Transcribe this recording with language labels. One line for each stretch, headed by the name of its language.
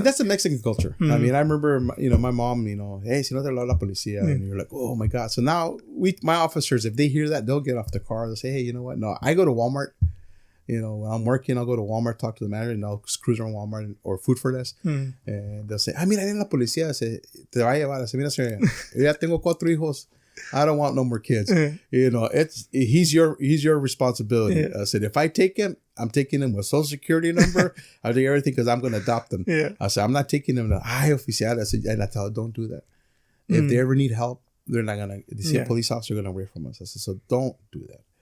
English: See, that's the Mexican culture. Mm-hmm. I mean, I remember, my mom, hey,
Spanish: si no te la policía,
English: and you're like, oh my God. So now my officers, if they hear that, they'll get off the car. They'll say, hey, you know what? No, I go to Walmart. When I'm working, I'll go to Walmart, talk to the manager, and I'll cruise around Walmart or Food for Less.
Spanish: And they'll say, mira, viene la policía. Te va a llevar. Mira, señora, yo ya tengo 4 hijos.
English: I don't want no more kids. He's your responsibility. Yeah. I said, if I take him, I'm taking him with social security number. I'll do everything because I'm going to adopt them. Yeah. I said, I'm not taking him to oficial. I said, and I tell her, don't do that. If they ever need help, they're not going to, they see a police officer going to away from us. I said, so don't do that.